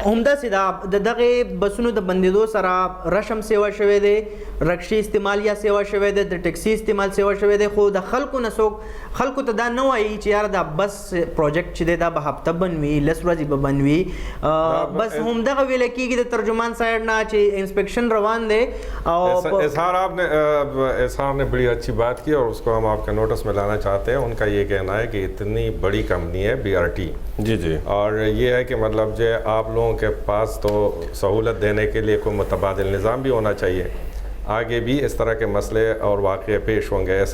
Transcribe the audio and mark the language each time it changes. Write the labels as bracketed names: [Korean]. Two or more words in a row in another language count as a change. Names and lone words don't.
[Pashto] همداسې دا د دغه بسونو د بندېدو سره رشم سیوا شوی دی، رکشې استعمال یا سیوا شوی دی، د ټیکسي استعمال سیوا شوی دی. خو د خلکو نه څوک خلکو ته دا نه وایي چې یار دا بس پروجیکټ چې دی دا به هفته بند وي، 10 ورځې به بند وي. بس همدغه ویل کېږي د ترجمان سایډ نه چې انسپیکشن روان دی. [Urdu] اظہار نے بڑی اچھی بات کی اور اس کو ہم آپ کے نوٹس میں لانا چاہتے ہیں. ان کا یہ کہنا ہے کہ اتنی بڑی کمپنی ہے بی آر ٹی جی اور یہ ہے کہ مطلب جو آپ لوگوں کے پاس تو سہولت دینے کے لیے کوئی متبادل نظام بھی ہونا چاہیے. آگے بھی اس طرح کے مسئلے اور واقعے پیش ہوں گے.